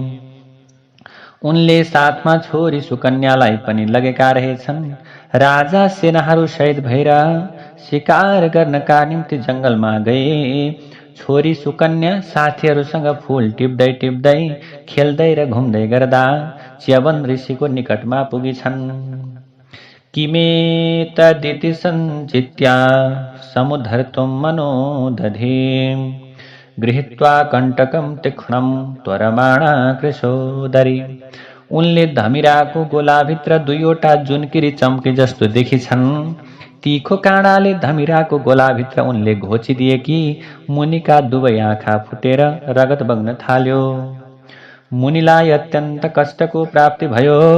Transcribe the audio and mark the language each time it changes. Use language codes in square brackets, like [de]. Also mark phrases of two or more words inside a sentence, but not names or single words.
[ne] उनले साथमा छोरी सुकन्यालाई पनि लगेका रहेछन्। राजा सेनाहरू सहित भएर शिकार गर्नका निम्ति जङ्गलमा गए। छोरी सुकन्या साथीहरूसँग फूल टिप्दै टिप्दै खेल्दै र घुम्दै गर्दा च्यवन ऋषिको निकटमा पुगिछन्। [sa] किमे तदिति सञ्चित्या समुद्धर्तुं मनो दधे गृहीत्वा कण्टकं तीक्ष्णं त्वरमाणा कृशोदरी। [ne] उनले धमिराको गोलाभित्र दुईवटा जुनकिरी चम्के जस्तो देखिछन्। तीखो काँडाले धमिराको गोलाभित्र उनले घोचिदिए कि मुनिका दुवै आँखा फुटेर रगत बग्न थाल्यो। मुनिलाई अत्यन्त कष्टको प्राप्ति भयो।